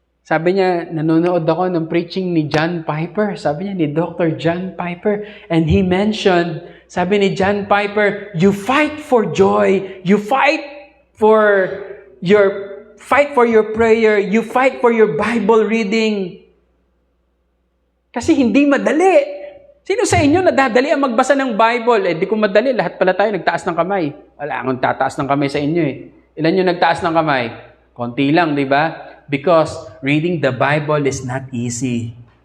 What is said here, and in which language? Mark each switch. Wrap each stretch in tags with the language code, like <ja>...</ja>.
<tl>Sabi niya, nanonood ako ng preaching ni John Piper. Sabi niya, ni</tl> <en>Dr. John Piper. And he mentioned,</en> <tl>sabi ni</tl> <en>John Piper, you fight for joy. You fight for your prayer. You fight for your Bible reading.</en> <tl>Kasi hindi madali. Sino sa inyo nadadali ang magbasa ng Bible? Eh, di ko madali. Lahat pala tayo nagtaas ng kamay. Wala akong tataas ng kamay sa inyo eh. Ilan yung nagtaas ng kamay? Konti lang, di ba?</tl> <en>Because reading the Bible is not easy.</en>